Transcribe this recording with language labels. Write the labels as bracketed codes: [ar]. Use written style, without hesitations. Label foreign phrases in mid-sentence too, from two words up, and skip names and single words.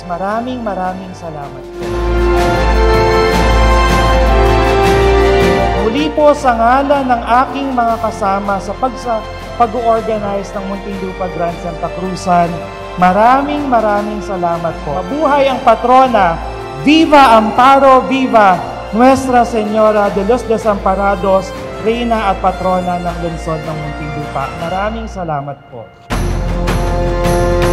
[tl] Maraming salamat po. Muli po sa ngalan ng aking mga kasama sa pag-organize ng Muntinlupa Grand Santa Cruzan, maraming salamat po. Mabuhay ang patrona! Viva Amparo! Viva Nuestra Señora de los Desamparados, Reyna at Patrona ng lungsod ng Muntinlupa. Maraming salamat po.